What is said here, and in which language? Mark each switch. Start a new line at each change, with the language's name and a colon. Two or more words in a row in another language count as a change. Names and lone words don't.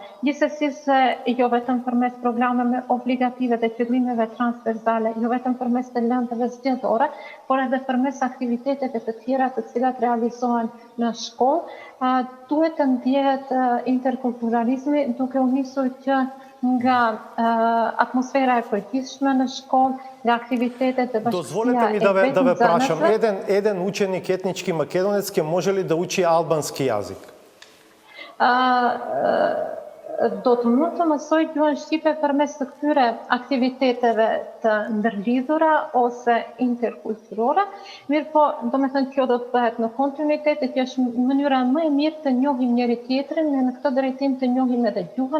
Albanian: Gjithsesi se jo vetëm përmes programeve obligative dhe qëllimeve transversale, jo vetëm përmes të lëndëve zgjedhore, por edhe përmes aktiviteteve të tjera të cilat realizohen në shkollë, duhet të ndjehet interkulturalizmi duke u nisur që nga atmosfera e përgjithshme në shkollë, nga aktivitetet e bashkësia
Serbian: Dozvolite mi
Macedonian: да ве прашам, еден ученик етнички македонец ќе може ли да учи албански јазик?
Albanian: Do të mund të mësoj gjuhën shqipe përmes të këtyre aktiviteteve të ndërlidhura ose interkulturore, mirë po, do me thënë kjo do të bëhet në kontinuitet, e kjo është mënyra më e mirë të njohim njëri tjetrin, në këtë drejtim të njohim edhe gjuhën